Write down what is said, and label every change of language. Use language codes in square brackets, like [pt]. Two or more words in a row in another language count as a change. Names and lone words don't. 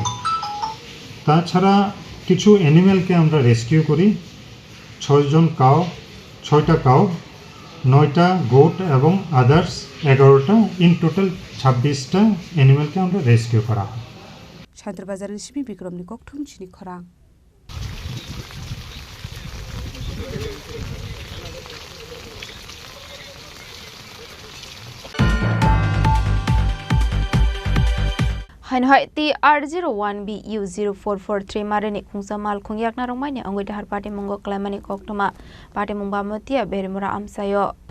[bn] তাছাড়া কিছু অ্যানিম্যালকে আমরা রেস্কিউ করি। 6টা কাউ, 9টা গোট এবং আদার্স 11টা। [en] in total [bn] 26টা অ্যানিম্যালকে আমরা রেস্কিউ করা হয়। [trp] শান্তিরবাজার রেশমি বিক্রমনি ককঠুম চিনি খরাং। Hainhai TR01BU0443 marani khungsa mal khungyak na rongmai ni angoi dahar party mongo klamani koktoma party mongba motia berimura amsayo